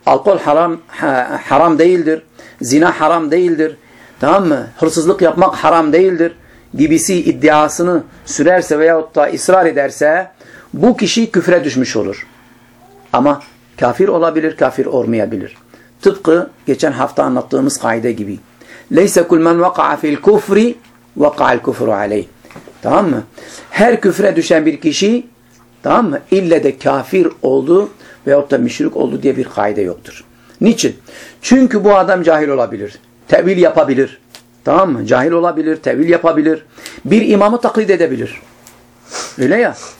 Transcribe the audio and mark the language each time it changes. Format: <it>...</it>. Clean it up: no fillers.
<tr>Alkol haram haram değildir. Zina haram değildir. Tamam mı? Hırsızlık yapmak haram değildir. Gibisi iddiasını sürerse veyahut da ısrar ederse bu kişi küfre düşmüş olur. Ama kafir olabilir, kafir olmayabilir. Tıpkı geçen hafta anlattığımız kaide gibi.</tr> <ar>لَيْسَ كُلْ مَنْ وَقَعَ فِي الْكُفْرِ وَقَعَ الْكُفْرُ عَلَيْهِ</ar> <tr>Tamam mı? Her küfre düşen bir kişi, tamam mı? İlle de kafir oldu veyahut da müşrik oldu diye bir kaide yoktur. Niçin? Çünkü bu adam cahil olabilir. Tevil yapabilir. Tamam mı? Cahil olabilir, tevil yapabilir. Bir imamı taklit edebilir. Öyle ya.</tr>